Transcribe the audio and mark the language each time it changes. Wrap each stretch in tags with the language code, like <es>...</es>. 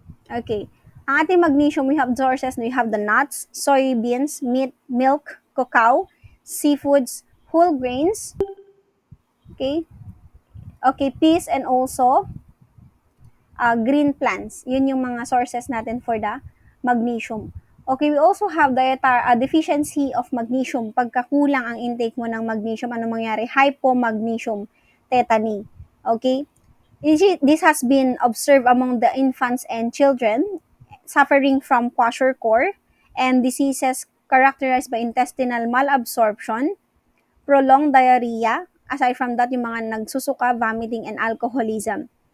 <en>Okay. Ang ating magnesium, we have sources, we have the nuts, soybeans, meat, milk, cacao, seafoods, whole grains, okay? Okay, peas and also green plants.</en> <tl>Yun yung mga sources natin</tl> <en>for the magnesium. Okay, we also have deficiency of magnesium.</en> <tl>Pagkakulang ang intake mo ng magnesium, ano mangyari?</tl> <en>Hypomagnesium tetany. Okay? This has been observed among the infants and children suffering from kwashiorkor and diseases characterized by intestinal malabsorption, prolonged diarrhea, aside from that,</en> <tl>yung mga nagsusuka,</tl> <en>vomiting, and alcoholism.</en>